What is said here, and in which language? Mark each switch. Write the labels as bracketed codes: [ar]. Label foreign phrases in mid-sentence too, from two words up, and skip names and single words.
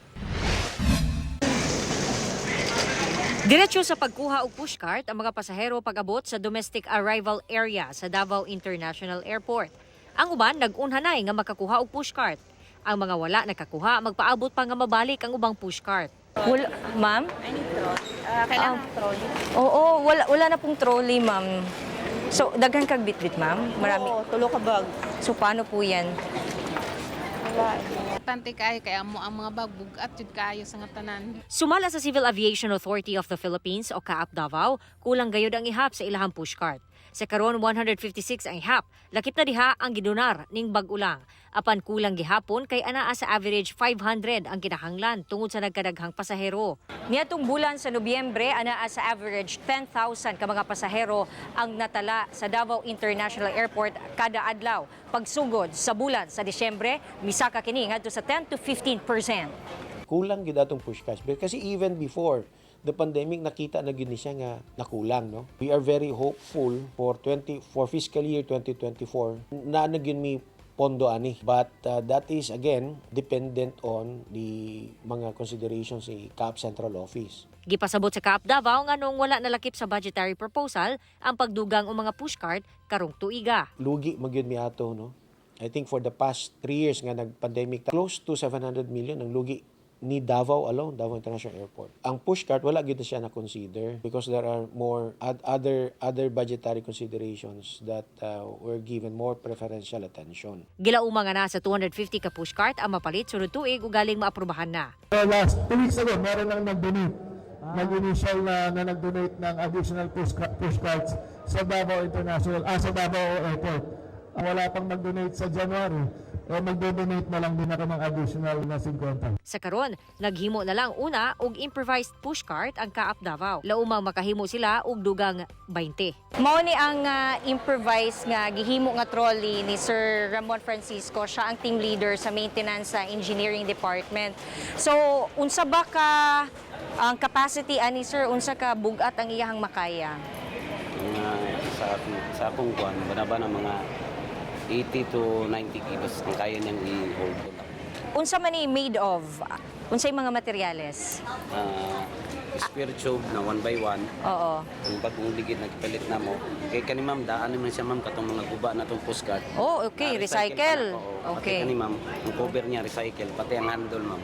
[ceb] Diretso sa pagkuha og pushcart ang mga pasahero pag-abot sa domestic arrival area sa Davao International Airport. Ang uban nag-unhanay nga makakuha og pushcart. Ang mga wala nakakuha magpaabot pa nga mabalik ang ubang pushcart. Wala, ma'am? Kailangan trolley. Oo, wala na pong trolley, ma'am. So, daghan kag bitbit, ma'am? [tl] Marami. [ceb] Oo, tulo ka bag. [tl] So, paano po yan? [ceb] Importante kayo kaya mo ang mga bag bugat jud kayo sa nga tanan. Sumala sa Civil Aviation Authority of the Philippines o CAAP Davao, kulang gayud ang ihap sa ilahang pushcart. Sa karon 156 ang ihap, lakip na diha ang gidonar ning bag-ulang. Apan kulang gihapon kay anaa sa average 500 ang kinahanglan tungod sa nagkadaghang pasahero. Niadtong bulan sa Nobyembre, anaa sa average 10,000 ka mga pasahero ang natala sa Davao International Airport kada adlaw. Pagsugod sa bulan sa Disyembre, misaka kini ngadto sa 10 to 15%. Kulang gid atong pushcart kasi [en] even before the pandemic [ceb] nakita na gid ni siya nga nakulang, no. [en] We are very hopeful for fiscal year 2024 [ceb] na gyud mi pondo ani, [en] but that is again dependent on the mga considerations sa CAAP Central Office. [ceb] Gipasabot sa CAAP Davao nga nung wala nalakip sa budgetary proposal ang pagdugang o mga pushcart karong tuiga. Lugi magyud mi ato, no. [en] I think for the past 3 years [ceb] nga nag-pandemic, [en] close to 700 million [ceb] ang lugi ni [en] Davao alone, Davao International Airport. [ceb] Ang pushcart wala gid siya na consider [en] because there are more other budgetary considerations that were given more preferential attention. [ceb] Gilauma nga na sa 250 ka pushcart ang mapalit sunod tuig ug galing maaprubahan na. [en] Last 2 weeks ago, [tl] meron nang nag-donate. Nag-initial na nag-donate ng additional pushcarts sa Davao International, sa Davao Airport. Wala pang mag-donate sa January. Magdo-donate na lang din ako ng additional na 50. [ceb] Sa karon, naghimo na lang una og improvised pushcart ang CAAP Davao. Laumang makahimo sila og dugang 20. Mao ni ang improvised nga gihimo nga trolley ni Sir Ramon Francisco. Siya ang team leader sa maintenance sa engineering department. So, unsa ba ka ang capacity ani sir, unsa ka bugat ang iyahang makaya? Sa akong kuan, banaba ng mga 80 to 90 kilos ang kaya niyang i-hold. Unsa man ni made of? Unsay mga materyales? [en] Spear tube na 1 by 1. [ceb] Oo. Ang bagong ligid nagpalit na mo. Kay kani ma'am, daan naman siya ma'am katong mga guba na tong pushcart. [en] Oh, okay, recycle. Okay. [ceb] Kani ma'am, ang cover niya recycle, pati ang handle ma'am.